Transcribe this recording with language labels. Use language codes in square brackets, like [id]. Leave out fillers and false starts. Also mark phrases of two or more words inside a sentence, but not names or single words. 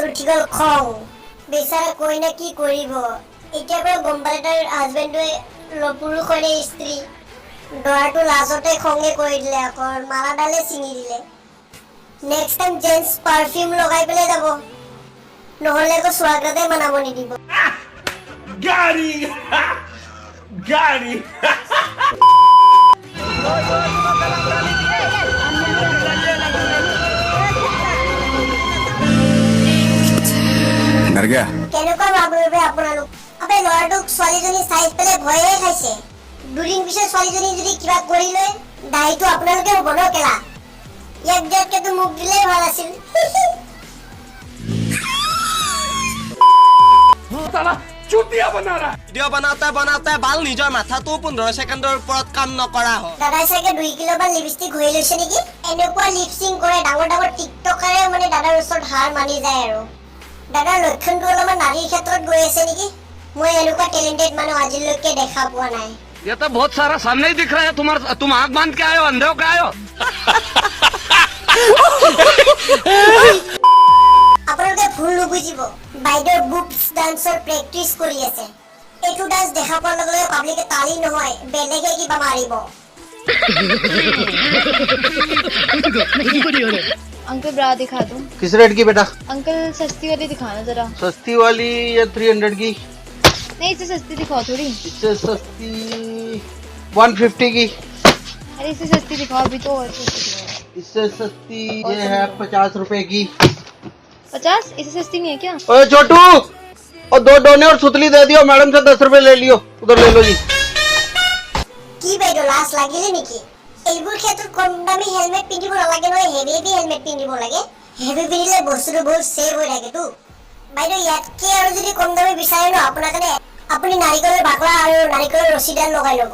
[as] উঠি গ'ল খং বেচাৰা কইনা কি কৰিব এতিয়া পৰা গম পালে তাৰ হাজবেণ্ডটোৱে পুৰুষৰে স্ত্ৰী দৰাটো লাজতে খঙে কৰি দিলে আকৌ মালাডালে ছিঙি দিলে [en] next time gents perfume [as] লগাই পেলাই যাব নহ'লে আকৌ স্বাগতে মানাব নিদিব [en] Got it! Got it! [hi] डर गया [as] কেনেকুৱা ভাবিবে আপোনালোক আবে ল'ৰাটোক ছোৱালীজনী চাই পেলাই ভয়ে খাইছে দুদিন পিছত ছোৱালীজনী যদি কিবা কৰি লয় দায়ীটো আপোনালোকে হ'ব ন কেলা ইয়াক দিয়াতকেতো মোক দিলেই ভাল আছিল ভিডিঅ' বনাওঁতে বাল নিজৰ মাথাটো 15 ছেকেণ্ডৰ ওপৰত কাম নকৰা হয় দাদাই চাগে 2 কিলো মান লিপষ্টিক ঘঁহি লৈছে নেকি এনেকুৱা লিপচিং কৰে ডাঙৰ ডাঙৰ টিকটকাৰে মানে দাদাৰ ওচৰত হাৰ মানি যায় আৰু দাদাৰ লক্ষণটো অলপমান নাৰীৰ ক্ষেত্ৰত গৈ আছে নেকি মই এনেকুৱা টেলেণ্টেড মানুহ আজিলৈকে দেখা পোৱা নাই [hi] ये तो बहुत सारा सामने ही दिख रहा है तुम आंख बांध के आए हो अंधे हो के आए हो [as] আপোনালোকে ভুল নুবুজিব বাইদেউৰ [en] boobs danceৰ practice [as] কৰি আছে এইটো ডান্স দেখা পোৱাৰ লগে লগে পাব্লিকে তালি নহয় বেলেগে কিবা মাৰিব [hi] अंकल ब्रा दिखा दूं किस रेट की बेटा? अंकल सस्ती वाली दिखाना जरा सस्ती वाली या 300 की? नहीं इससे सस्ती दिखाओ थोड़ी इससे सस्ती 150 की। अरे इससे सस्ती दिखाओ अभी तो, और सस्ती दिखाओ। इससे सस्ती ये है 50 रुपए की। 50? इससे सस्ती नहीं है क्या? ओए छोटू, और 2 डोने और सुतली दे दियो, मैडम से 10 रुपए ले लियो, उधर ले लो जी। [as] কি বাইদেউ লাজ লাগিলে নেকি? এইবোৰ ক্ষেত্ৰত কম দামী হেলমেট পিন্ধিব নালাগে নহয়, [en] heavy helmet [as] পিন্ধিব লাগে। হেভি পিন্ধিলে বস্তুটো বহুত সেভ হৈ থাকেতো। বাইদেউ ইয়াতকে আৰু যদি কম দামী বিচাৰে ন, আপোনাৰ কাৰণে আপুনি নাৰিকলৰ বাকলা আৰু নাৰিকলৰ ৰছীডাল লগাই ল'ব।